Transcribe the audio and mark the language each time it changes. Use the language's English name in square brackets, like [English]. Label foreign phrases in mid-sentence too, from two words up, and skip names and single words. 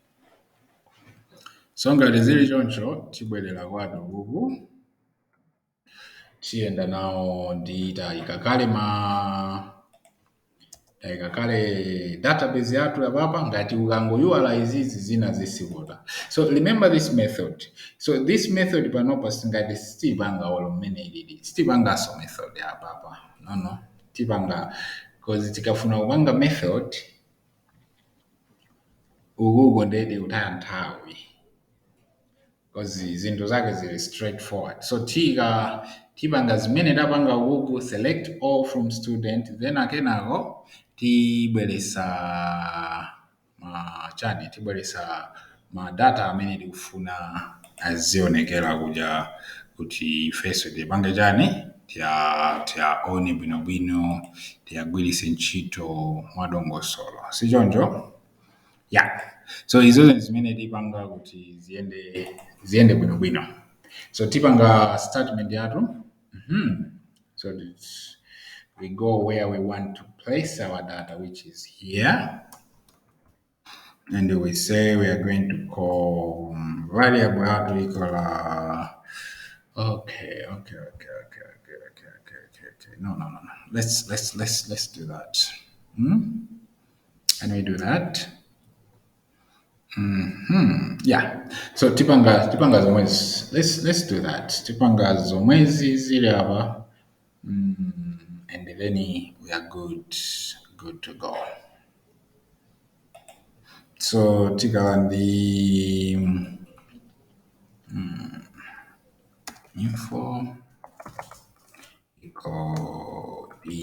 [Nyanja] So ngati zili choncho tibwerera kwathu uku. Tiyenda nawo ndita ikakale kale database yathu yapapa ngati ukangoyiwala izizi zina zisivuta. [English] So remember this method. [Nyanja] So this method panopa singati sitipanga olo mmene ilili sitipanganso method yapapa no tipanga because tikafuna kupanga method ukuko ndedi utaya nthawi because zinthu zake zili straightforward. So tipanga zimene tapanga ukuku [English] select all from student [Nyanja] then akenako tibweresa tibweresa ma data amene tikufuna azionekera kuja kuti ifeso tipange chani tiyaone bwinobwino tiyagwiritse ntchito mwadongosolo sichoncho. [English] Yeah. [Nyanja] So izo zimene tipanga kuti ziende bwinobwino. So tipanga statement yathu. [English] So we go where we want to place our data, which is here. And we say we are going to call variable yathu equal okay. No. Let's do that. Can we do that? Yeah. [Nyanja] So tipanga zomwezi. [English] Let's do that. [Nyanja] Tipanga zomwezi zile hapa. [English] And then we are good to go. So tika the info equal